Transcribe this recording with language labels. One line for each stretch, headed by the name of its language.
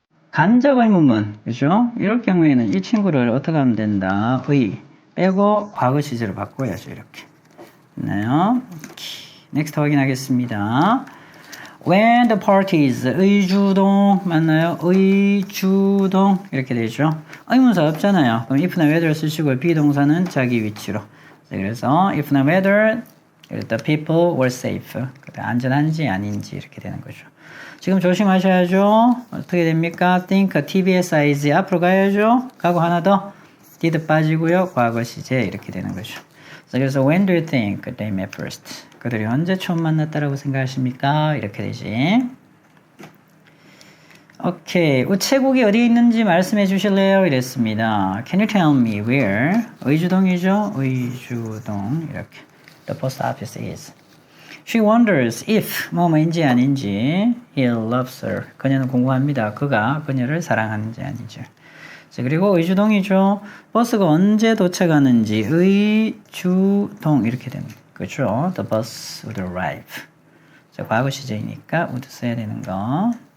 Korean: 간접 의문문, 그죠? 이럴 경우에는 이 친구를 어떻게 하면 된다? 의 빼고 과거 시제로 바꿔야죠. 이렇게. 됐나요? 넥스트 확인하겠습니다.
English: When the parties,
Korean: 의주동 맞나요? 의주동 이렇게 되죠. 의문사 없잖아요. 그럼 if나 whether 쓰시고 비동사는 자기 위치로. 그래서
English: if나 whether the people were safe.
Korean: 안전한지 아닌지 이렇게 되는 거죠. 지금 조심하셔야죠. 어떻게 됩니까? think, TBSIG 앞으로 가야죠. 가고 하나 더 did 빠지고요. 과거 시제 이렇게 되는 거죠.
English: 그래서 when do you think they met first?
Korean: 그들이 언제 처음 만났다라고 생각하십니까? 이렇게 되지. 오케이. 우체국이 어디에 있는지 말씀해 주실래요? 이랬습니다.
English: Can you tell me where?
Korean: 의주동이죠? 의주동 이렇게.
English: The post office is. She wonders if
Korean: 뭐뭐인지 아닌지
English: he loves her.
Korean: 그녀는 궁금합니다. 그가 그녀를 사랑하는지 아닌지. 자, 그리고 의주동이죠. 버스가 언제 도착하는지 의주동 이렇게 됩니다. 그렇죠?
English: The bus would arrive.
Korean: 자, 과거 시제이니까 would 써야 되는 거.